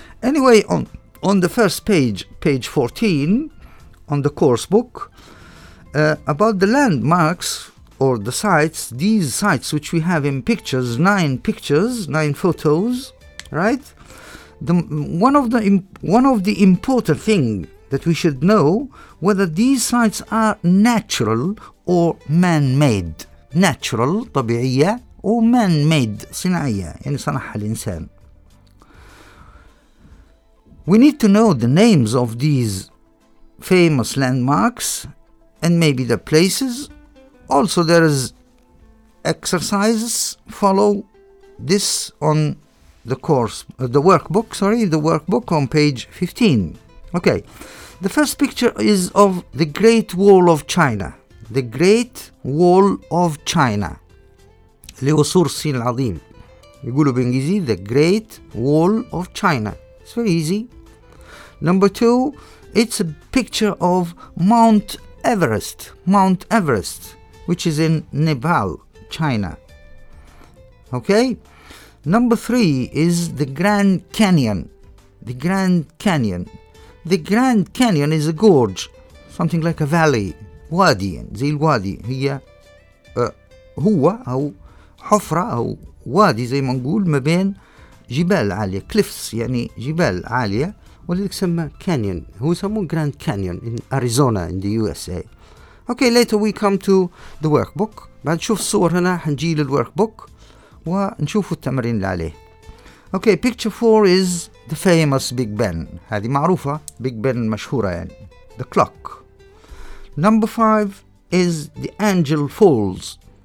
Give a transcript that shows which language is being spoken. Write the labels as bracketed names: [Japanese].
[English] Anyway, on the first page, page 14, on the course book, about the landmarks or the sites, these sites which we have in pictures, nine photos, right? One of the important thing that we should know whether these sites are natural or man-made. [Arabic] Natural, طبيعية, [English] or man-made, [Arabic] صناعية, يعني صنعها الإنسان. [English] We need to know the names of these famous landmarks and maybe the places. Also, there is exercises follow this on the workbook on page 15. Okay, the first picture is of the Great Wall of China. The Great Wall of China. [Arabic] اللي هو سور الصين العظيم. يقولوا بالإنجليزي [English] the Great Wall of China. It's very easy. Number two, it's a picture of Mount Everest, which is in Nepal, China. Okay? Number three is the Grand Canyon. The Grand Canyon is a gorge, something like a valley. [Arabic] Wadi, زي الوادي. هي هو أو حفرة أو وادي زي ما نقول ما بين جبال عالية. Cliffs, يعني جبال عالية. ولذلك سمى كانيون. هو سموه [English] Grand Canyon in Arizona in the USA. Okay, later we come to the workbook. [Arabic] بعد نشوف الصور هنا حنجي للworkbook ونشوف التمرين اللي عليه. [English] Okay, picture 4 is the famous Big Ben. [Arabic] هذه معروفة, Big Ben مشهورة يعني. [English] The clock. Number 5 is the Angel Falls.